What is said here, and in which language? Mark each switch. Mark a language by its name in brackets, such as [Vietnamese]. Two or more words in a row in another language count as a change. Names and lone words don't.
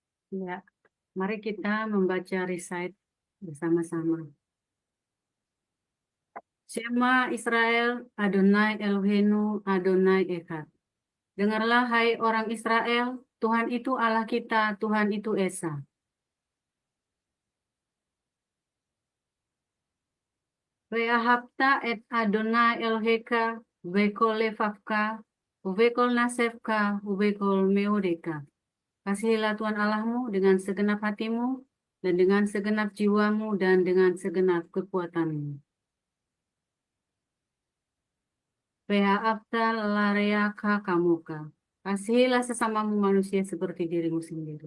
[Indonesian] Ya, mari kita membaca recite bersama-sama. [Hebrew] שמע ישראל, אדני אלהינו, אדני אחד. [Indonesian] Dengarlah hai orang Israel, Tuhan itu Allah kita, Tuhan itu Esa. [Hebrew] ואהבת את אדני אלהיך, ובכל לבבך, ובכל נפשך, ובכל מאדך. [Indonesian] Kasihilah Tuhan Allahmu dengan segenap hatimu, dan dengan segenap jiwamu, dan dengan segenap kekuatanmu. [Hebrew] ואהבת לרעך כמוך. [Indonesian] Kasihilah sesamamu manusia seperti dirimu sendiri.